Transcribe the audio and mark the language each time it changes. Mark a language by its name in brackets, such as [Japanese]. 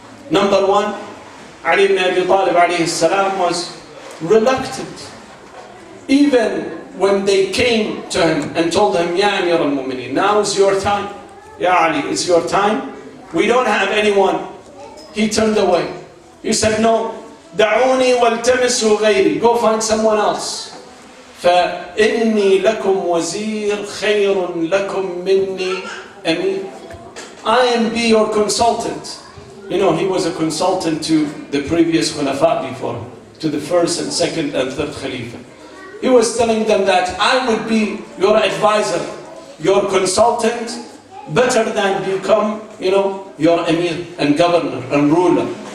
[English] Number one, Ali ibn Abi Talib alayhi salam was reluctant. Even when they came to him and told him, Ya Amir al-Mu'mineen, now is your time. Ya Ali, it's your time. We don't have anyone. He turned away. He said, no, [Arabic] دعوني والتمسوا غيري. [English] Go find someone else. [Arabic] فإني لكم وزير خير لكم مني أمير. [English] I am be your consultant. He was a consultant to the previous khulafa before him, to the first and second and third khalifa. He was telling them that I would be your advisor, your consultant, better than become, your emir and governor and ruler.